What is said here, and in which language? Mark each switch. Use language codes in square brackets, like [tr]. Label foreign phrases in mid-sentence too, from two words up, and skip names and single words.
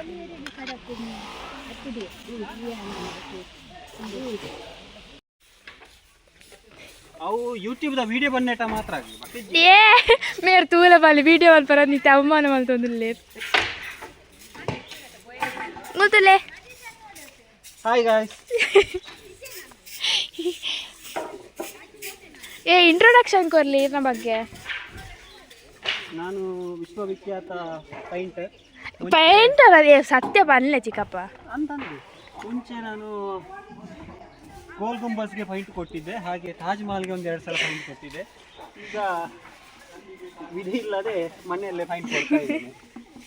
[tcy] ಅವು ಯೂಟ್ಯೂಬ್ ದ ವಿಡಿಯೋ ಬನ್ನೇಟ ಮಾತ್ರ ಏ ಮೇರ್ ತೂಲ ಬಾಲಿ ವಿಡಿಯೋ ಅಲ್ಲಿ ಬರೋದು ನಿತ್ಯ ಅವಮಾನ ಮಲ್ತೊಂದಿಲ್ಲ ಗೊತ್ತಲ್ಲೇ [en] Hi guys [tcy] ಏ ಇಂಟ್ರೊಡಕ್ಷನ್ ಕೊರ್ಲಿ ಇದ್ರ ಬಗ್ಗೆ [kn] ನಾನು ವಿಶ್ವವಿಖ್ಯಾತ ಪೈಂಟರ್ [tcy] ಪೈಂಟರ್ ಅದೇ ಸತ್ಯ ಬನ್ಲೆ ಚಿಕ್ಕಪ್ಪ [kn] ಅಂತಂದು ಮುಂಚೆ ನಾನು ಗೋಲ್ ಗುಂಬಸ್ಗೆ ಪೈಂಟ್ ಕೊಟ್ಟಿದ್ದೆ, ಹಾಗೆ ತಾಜ್ ಮಹಲ್ಗೆ ಒಂದು 2 ಸಲ ಪೈಂಟ್ ಕೊಟ್ಟಿದ್ದೆ. ಈಗ ವಿಧಿ ಇಲ್ಲದೆ ಮನೆಯಲ್ಲೇ ಪೈಂಟ್ ಕೊಡ್ತಾ ಇದ್ದೀನಿ.